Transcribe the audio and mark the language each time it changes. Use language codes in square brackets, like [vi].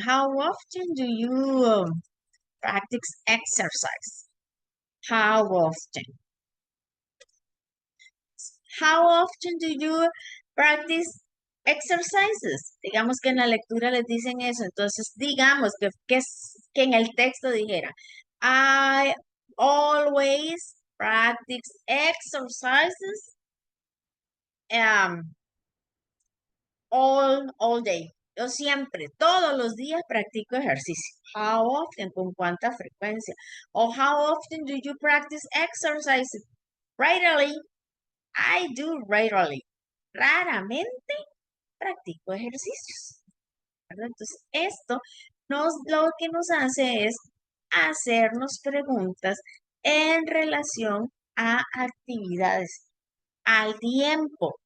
[en] How often do you practice exercise? How often? How often do you practice exercises? [es] Digamos que en la lectura les dicen eso. Entonces, digamos que en el texto dijera, [en] I always practice exercises um, all day. [es] Yo siempre, todos los días practico ejercicio. [en] How often? [es] ¿Con cuánta frecuencia? [en] O how often do you practice exercises? Regularly. I do regularly. [es] Raramente practico ejercicios, ¿verdad? Entonces, esto lo que nos hace es hacernos preguntas en relación a actividades, al tiempo.